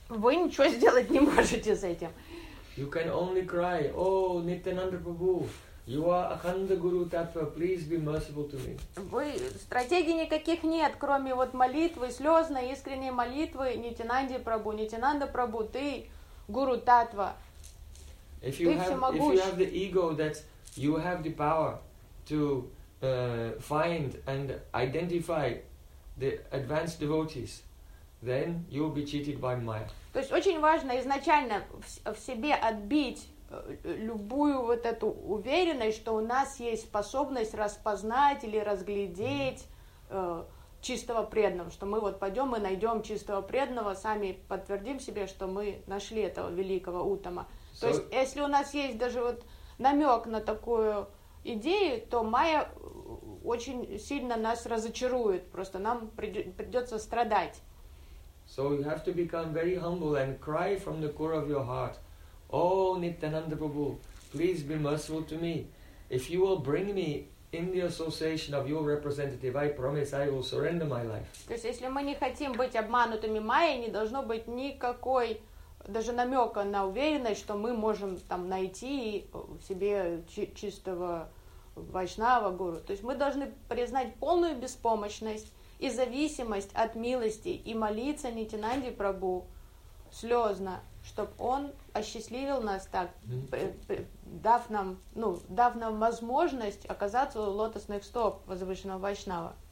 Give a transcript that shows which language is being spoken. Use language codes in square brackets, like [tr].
[ru] Вы ничего сделать не можете с этим. [en] You can only cry, oh, Nityananda Prabhu, you are Akhanda Guru Tattva, please be merciful to me. [ru] Вы, стратегий никаких нет, кроме вот молитвы, слезной, искренней молитвы Нитянанде Прабу. Нитянанда Прабу, ты... Guru Tattva. [en] If you have, the ego that you have the power to find and identify the advanced devotees, then you'll be cheated by Maya. [ru] То есть очень важно изначально в себе отбить любую вот эту уверенность, что у нас есть способность распознать или разглядеть чистого преданного, что мы вот пойдем и найдем чистого преданного, сами подтвердим себе, что мы нашли этого великого Утама. То есть, если у нас есть даже вот намек на такую идею, то майя очень сильно нас разочарует, просто нам придется страдать. [en] So you have to become very humble and cry from the core of your heart, Oh, Nityananda Prabhu, please be merciful to me. If you will bring me in the association of your representative, I promise I will surrender my life. [ru] То есть, если мы не хотим быть обманутыми Майей, не должно быть никакой даже намека на уверенность, что мы можем там найти себе чистого вайшнава гуру. То есть мы должны признать полную беспомощность и зависимость от милости и молиться Нитинанде Прабу слезно, чтобы он осчастливил нас так, дав нам возможность оказаться у лотосных стоп возвышенного вайшнава.